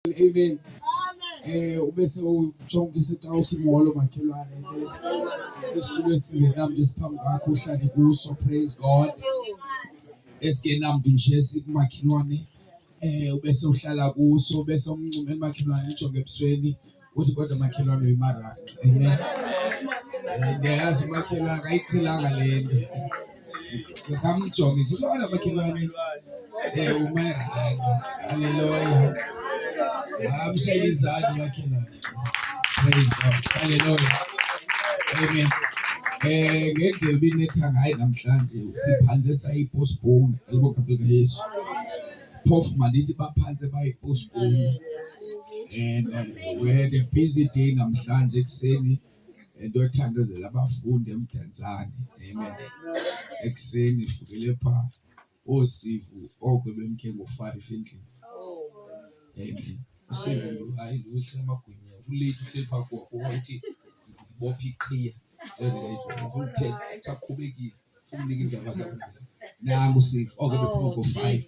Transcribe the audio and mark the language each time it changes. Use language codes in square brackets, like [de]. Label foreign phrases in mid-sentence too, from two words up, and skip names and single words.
[xh] Amen. Ubese ujonga isithi awuthi ngolo makhelwane isitulo esingenamntu esiphambi kwakho uhlale kuso. [en] Praise God. [xh] Esingenamntu nje sikumakhelwane ubese uhlala kuso bese umncumela makhelwane ujonge ebusweni uthi kodwa makhelwane uyimaraka. Amen. Ndiyayazi umakhelwane akayiqhelanga le nto. Ngikamjonge nje kodwa makhelwane umaraka. Hallelujah. Mshayelizani makhelwane. [en] Praise God. [xh] Hallelujah. Amen. Ngendlela binethanga hayi namhlanje siphanze sayipostpone elibonga Yesu. Phofu mandithi baphanze bayipostpone. [en] And we had a busy day [xh] namhlanje ekseni ndothandazela abafundi eMdantsane. Amen. Ekseni sifukele pha osivu okwebemke ngo5 endlini. Amen. Usivu hayi luhle amagwinya ulethu uhleli pha kwathi bopha iqhiya njengoba ufuna ukuthaqhubekile umnika indaba zakho nangu usivu okwebephuka ngo5.